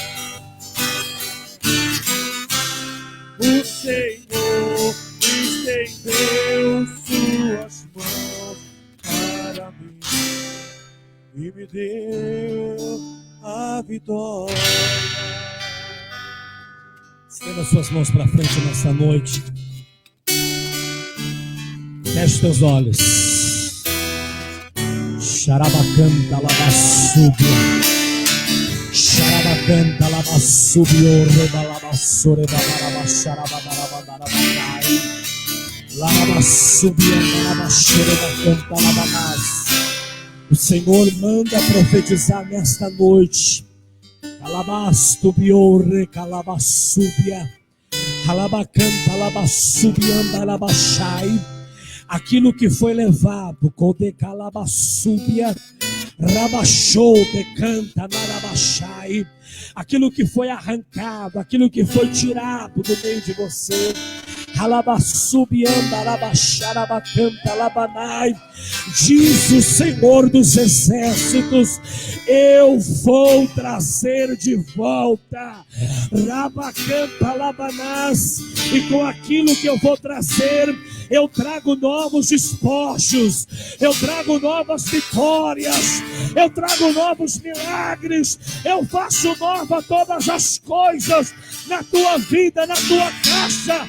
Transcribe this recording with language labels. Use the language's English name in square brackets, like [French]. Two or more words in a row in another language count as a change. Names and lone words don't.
[Portuguese] O Senhor estendeu suas mãos para mim e me deu a vitória. Estenda suas mãos para frente nessa noite. Feche teus olhos. Xarabacanta labassúbia. Xarabacanta labassúbio. Rebalabassore babarabaxarabadarabadarabadai. Labassúbia. Labaxorebacanta labamás. O Senhor manda profetizar nesta noite. Calabastubiore, calabassúbia, calabacanta, labassubianda, alabachai. Aquilo que foi levado, code calabassúbia, rabachou, decanta, narabachai. Aquilo que foi arrancado, aquilo que foi tirado do meio de você. Calabassubianda, alabacharabacanta, labanai. Diz o Senhor dos Exércitos: eu vou trazer de volta Rabacanta Labanás, e com aquilo que eu vou trazer, eu trago novos despojos, eu trago novas vitórias, eu trago novos milagres, eu faço nova todas as coisas na tua vida, na tua casa.